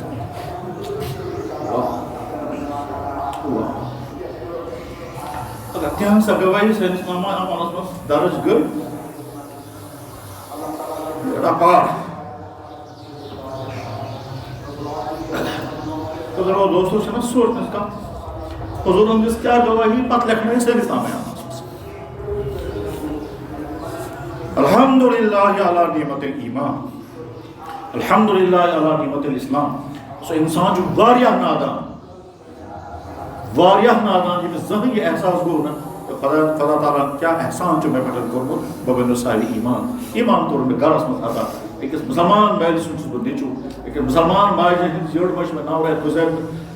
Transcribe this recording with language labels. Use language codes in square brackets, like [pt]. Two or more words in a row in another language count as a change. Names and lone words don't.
[ks] اگر تِہنٛز سۄ گواہی سٲنِس امانس منٛز درج گٔے بیڑا پار بزرگو دوستو چھِ نہ سوچنٕچ کتھ حضوٗرن دِژ کیٛاہ گواہی پتہٕ لیکھنٲیِن سٲنِس نامہِ [ar] الحمدللہ علی نعمت الایمان الحمدللہ علی نعمت الاسلام [ks] سو انسان چھُ واریاہ نادان ییٚمِس زٕہٕنۍ یہِ احساس گوٚو نہ خدا تعالیٰ کیٛاہ احسان چھُ مےٚ پٮ۪ٹھ کوٚرمُت بہٕ بنیو صاحبِ ایمان کوٚر مےٚ گرس منٛز عطا أکِس مُسلمان مالہِ سُنٛد چھُس بہٕ نیٚچوٗ أکِس مُسلمان ماجہِ ہٕنٛدِس یٔڈ منٛز چھِ مےٚ 9 رٮ۪تھ گُزٲرمٕتۍ